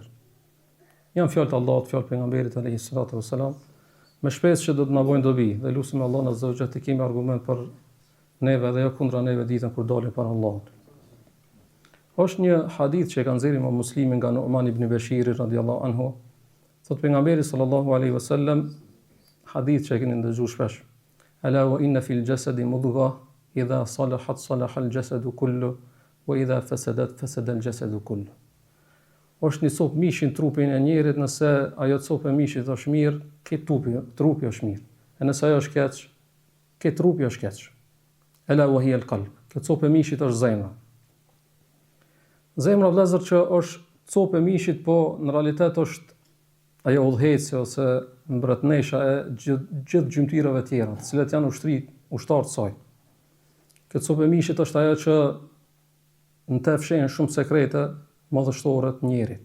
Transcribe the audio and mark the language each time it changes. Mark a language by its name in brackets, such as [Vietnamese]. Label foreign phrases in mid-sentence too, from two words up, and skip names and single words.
[Albanian] Janë fjalë të Allahut, fjalë pejgamberit [Arabic] عليه الصلاة والسلام, [Albanian] me shpresë që do të na bëjnë dobi dhe lutem Allahun [Arabic] عز وجل [Albanian] të kemi argument për neve dhe jo kundra neve ditën kur dalim para Allahut. Është një hadith që e ka nxjerrë Imam Muslimi nga Nu'man ibn Bashir [Arabic] رضي الله عنه. [Albanian] Thot pejgamberi [Arabic] صلى الله عليه وسلم, [Albanian] hadith që e keni ndëgjuar shpesh. [Arabic] ألا وإن في الجسد مضغة إذا صلحت صلح الجسد كله وإذا فسدت فسد الجسد كله. [Albanian] Është një copë mishi në trupin e njerit, nëse ajo copë e mishit është mirë, ke trupi është mirë. E nëse ajo është keq, ke trupi është keq. [Arabic] ألا وهي القلب. [Albanian] Kjo copë e mishit është zemra. Zemra vëllezër që është copë e mishit, po në realitet është ajo udhëheci ose mbretënesha e gjithë gjymtyrave tjera, të cilat janë ushtarë të saj. Kjo copë e mishit është ajo që në të fshehin shumë sekrete madhështore të njerit.